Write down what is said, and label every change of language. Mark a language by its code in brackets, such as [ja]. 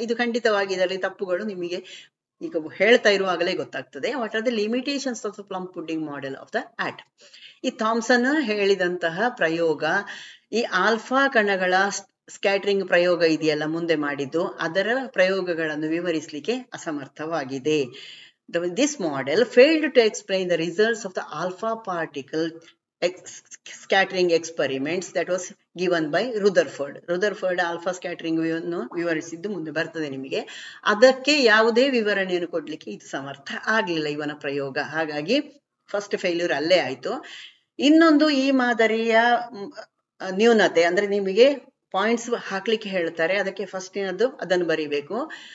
[kn] ಇದು ಖಂಡಿತವಾಗಿ ಇದರಲ್ಲಿ ತಪ್ಪುಗಳು ನಿಮಗೆ ಈಗ ಹೇಳ್ತಾ ಇರುವಾಗಲೇ ಗೊತ್ತಾಗ್ತದೆ. [en] What are the limitations of the plum pudding model of the atom? [kn] ಈ ಥಾಮ್ಸನ್ ಹೇಳಿದಂತಹ ಪ್ರಯೋಗ, ಈ ಆಲ್ಫಾ ಕಣಗಳ ಸ್ಕ್ಯಾಟರಿಂಗ್ ಪ್ರಯೋಗ ಇದೆಯಲ್ಲ ಮುಂದೆ ಮಾಡಿದ್ದು, ಅದರ ಪ್ರಯೋಗಗಳನ್ನು ವಿವರಿಸಲಿಕ್ಕೆ ಅಸಮರ್ಥವಾಗಿದೆ. [en] This model failed to explain the results of the alpha particle scattering experiments that was given by Rutherford. [kn] Alpha scattering ಅನ್ನು ವಿವರಿಸಿದ್ದು ಮುಂದೆ ಬರ್ತದೆ ನಿಮಗೆ. ಅದಕ್ಕೆ ಯಾವುದೇ ವಿವರಣೆಯನ್ನು ಕೊಡ್ಲಿಕ್ಕೆ ಇದು ಸಮರ್ಥ ಆಗ್ಲಿಲ್ಲ ಇವನ ಪ್ರಯೋಗ. ಹಾಗಾಗಿ ಫಸ್ಟ್ ಫೇಲ್ಯೂರ್ ಅಲ್ಲೇ ಆಯ್ತು. ಇನ್ನೊಂದು, ಈ ಮಾದರಿಯ ನ್ಯೂನತೆ ಅಂದ್ರೆ ನಿಮಗೆ ಪಾಯಿಂಟ್ಸ್ ಹಾಕ್ಲಿಕ್ಕೆ ಹೇಳ್ತಾರೆ, ಅದಕ್ಕೆ ಫಸ್ಟಿನದ್ದು ಅದನ್ನು ಬರೀಬೇಕು.